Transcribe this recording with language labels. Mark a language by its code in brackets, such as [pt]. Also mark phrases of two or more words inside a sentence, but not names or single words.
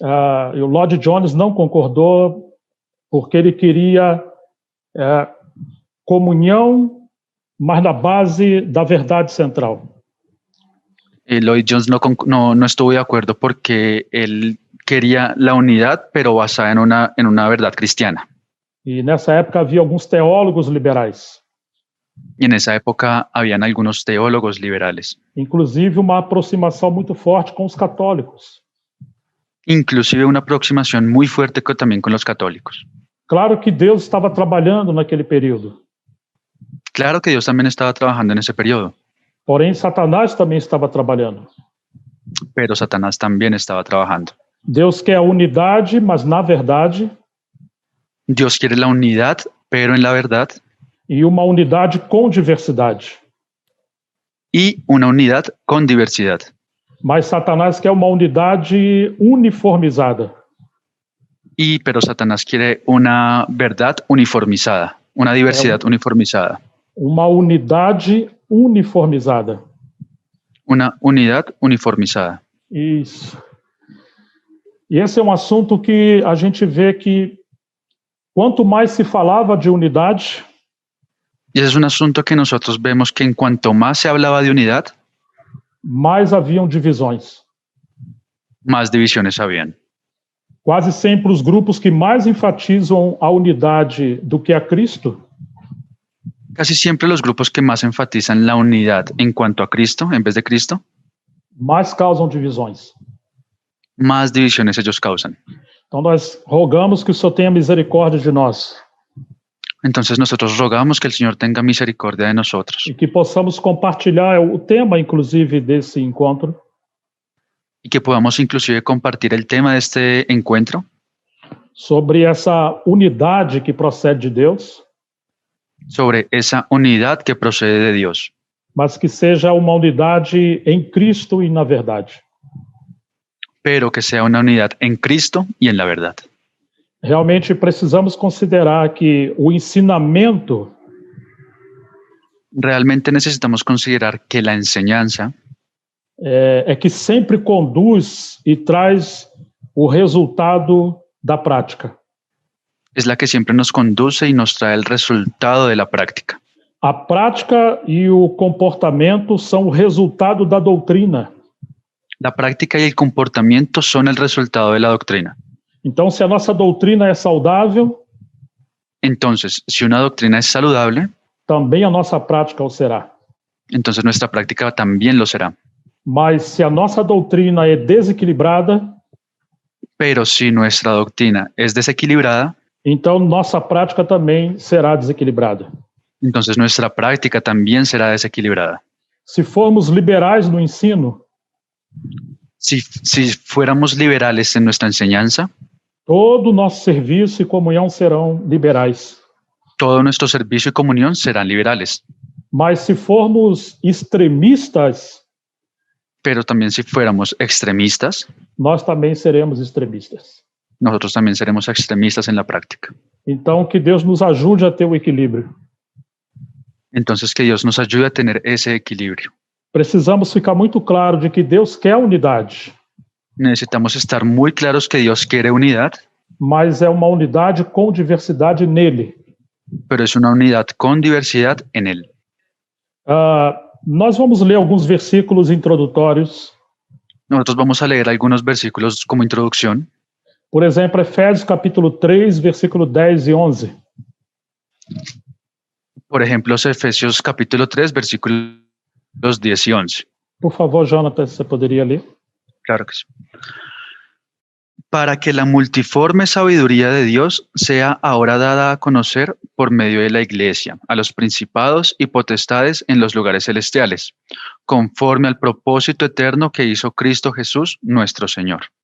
[pt] E o Lloyd-Jones não concordou porque ele queria comunhão, mas na base da verdade central. [es] Lloyd-Jones no estuvo de acuerdo porque él quería la unidad, pero basada en una verdad cristiana. [pt] E nessa época havia alguns teólogos liberais, [es] Y en esa época habían algunos teólogos liberales, [pt] inclusive uma aproximação muito forte com os católicos. [es] inclusive una aproximación muy fuerte también con los católicos. [pt] Claro que Deus estava trabalhando naquele período, [es] Claro que Dios también estaba trabajando en ese periodo, [pt] porém Satanás também estava trabalhando. [es] pero Satanás también estaba trabajando. [pt] Deus quer a unidade, mas na verdade, [es] Dios quiere la unidad, pero en la verdad, [pt] e uma unidade com diversidade. [es] y una unidad con diversidad. [pt] Mas Satanás quer uma unidade uniformizada. [es] Pero Satanás quiere una verdad uniformizada, una diversidad uniformizada, [pt] Uma unidade uniformizada. [es] una unidad uniformizada. [pt] Isso. E esse é um assunto que a gente vê que quanto mais se falava de unidade, [es] Y ese es un asunto que nosotros vemos que en cuanto más se hablaba de unidad, [pt] mais haviam divisões. [es] más divisiones habían. [pt] Quase sempre os grupos que mais enfatizam a unidade do que a Cristo [es] Casi siempre los grupos que más enfatizan la unidad en cuanto a Cristo, en vez de Cristo, [pt] mais causam divisões. [es] más divisiones ellos causan. [pt] Então nós rogamos que o Senhor tenha misericórdia de nós [es] Entonces nosotros rogamos que el Señor tenga misericordia de nosotros [pt] e que possamos compartilhar o tema, inclusive, desse encontro, [es] y que podamos inclusive compartir el tema de este encuentro [pt] sobre essa unidade que procede de Deus, [es] sobre esa unidad que procede de Dios, [pt] mas que seja uma unidade em Cristo e na verdade. [es] pero que sea una unidad en Cristo y en la verdad. [pt] Realmente precisamos considerar que o ensinamento [es] Realmente necesitamos considerar que la enseñanza [pt] é que sempre conduz e traz o resultado da prática. [es] es la que siempre nos conduce y nos trae el resultado de la práctica. [pt] A prática e o comportamento são o resultado da doutrina. [es] La práctica y el comportamiento son el resultado de la doctrina. [pt] Então, se a nossa doutrina é saudável, [es] Entonces, si una doctrina es saludable, [pt] também a nossa prática o será. [es] entonces nuestra práctica también lo será. [pt] Mas se a nossa doutrina é desequilibrada, [es] Pero si nuestra doctrina es desequilibrada, [pt] então nossa prática também será desequilibrada. [es] entonces nuestra práctica también será desequilibrada. [pt] Se formos liberais no ensino, [es] Si fuéramos liberales en nuestra enseñanza, [pt] todo o nosso serviço e comunhão serão liberais. [es] todo nuestro servicio y comunión serán liberales. [pt] Mas se formos extremistas, [es] Pero también si fuéramos extremistas, [pt] nós também seremos extremistas. [es] nosotros también seremos extremistas en la práctica. [pt] Então, que Deus nos ajude a ter o equilíbrio. [es] Entonces, que Dios nos ayude a tener ese equilibrio. [pt] Precisamos ficar muito claro de que Deus quer unidade, [es] Necesitamos estar muy claros que Dios quiere unidad, [pt] mas é uma unidade com diversidade nele. [es] pero es una unidad con diversidad en Él. [pt] Nós vamos ler alguns versículos introdutórios. [es] Nosotros vamos a leer algunos versículos como introducción. [pt] Por exemplo, Efésios capítulo 3, versículo 10 e 11. [es] Por ejemplo, Efesios capítulo 3, versículos 10 y 11. [pt] Por favor, Jonathan, você poderia ler? [es] Claro que sí. Para que la multiforme sabiduría de Dios sea ahora dada a conocer por medio de la Iglesia, a los principados y potestades en los lugares celestiales, conforme al propósito eterno que hizo Cristo Jesús, nuestro Señor.